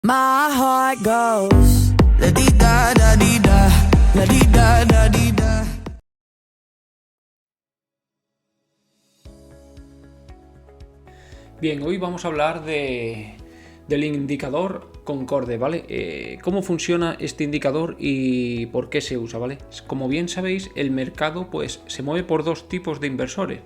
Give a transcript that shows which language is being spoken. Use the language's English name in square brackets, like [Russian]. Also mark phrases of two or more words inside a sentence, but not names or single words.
[English] My heart goes la di da da di da, la di da da di da. [Spanish] Bien, hoy vamos a hablar del indicador Concorde, ¿vale? ¿Cómo funciona este indicador y por qué se usa, ¿vale? Como bien sabéis, el mercado pues se mueve por dos tipos de inversores.